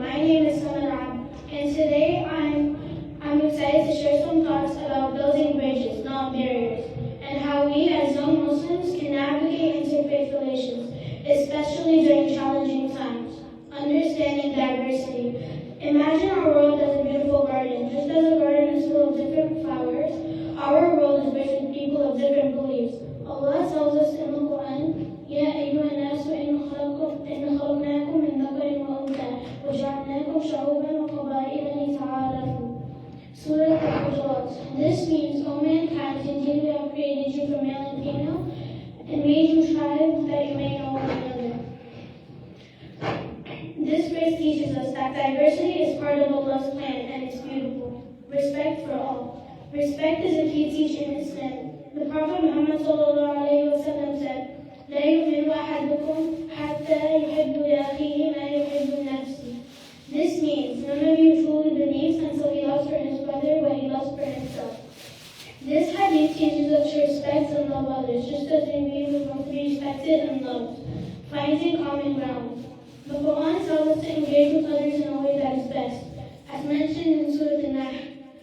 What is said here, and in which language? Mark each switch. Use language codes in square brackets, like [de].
[en] My name is Amran, and today I'm excited to share some thoughts about building bridges, not barriers, and how we as young Muslims can navigate interfaith relations, especially during challenging times. Understanding diversity. Imagine our world as a beautiful garden. Just as a garden is full of different flowers, our world is rich with people of different beliefs. Allah tells us in the Quran, [ar] يا أيها الناس إن خلقناكم من ذكر وأنثى وجعلناكم شعوبا وقبائل لتعارفوا. [en] Surah Al-Hujurat. This means, O mankind, indeed we have created you from male and female, and made you tribes that you may know one another. This verse teaches us that diversity is part of Allah's plan and it's beautiful. Respect for all. Respect is a key teaching in Islam. The Prophet Muhammad said, [ar] لا يؤمن أحدكم حتى يحب لأخيه ما يحب لنفسه. [en] This means none of you truly believes until he loves for his brother what he loves for himself. This hadith teaches us to respect and love others, just as we want to be respected and loved, finding common ground. The Quran tells us to engage with others in a way that is best, as mentioned in Surah Al-Nahl.